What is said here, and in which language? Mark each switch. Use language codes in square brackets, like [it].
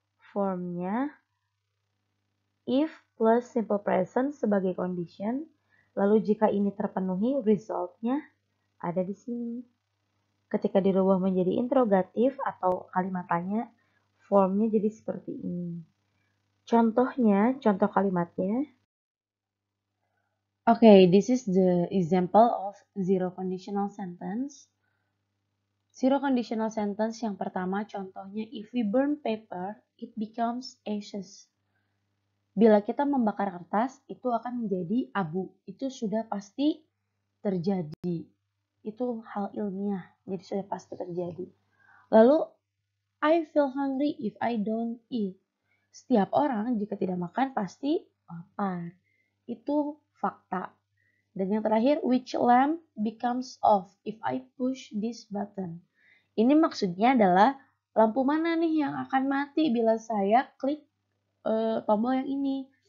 [id] Formnya if plus simple present sebagai condition. Lalu jika ini terpenuhi, resultnya ada di sini. Ketika dirubah menjadi interrogatif atau kalimat tanya, formnya jadi seperti ini. Contohnya, contoh kalimatnya. [en] Okay, this is the example of zero conditional sentence. Zero conditional sentence yang pertama contohnya, if we burn paper, it becomes ashes. [id] Bila kita membakar kertas, itu akan menjadi abu. Itu sudah pasti terjadi. Itu hal ilmiah, jadi sudah pasti terjadi. [en] Lalu, I feel hungry if I don't eat. [id] Setiap orang jika tidak makan pasti lapar. Itu fakta. [en] Dan yang terakhir, which lamp becomes off if I push this button. [id] Ini maksudnya adalah lampu mana nih yang akan mati bila saya klik tombol yang ini.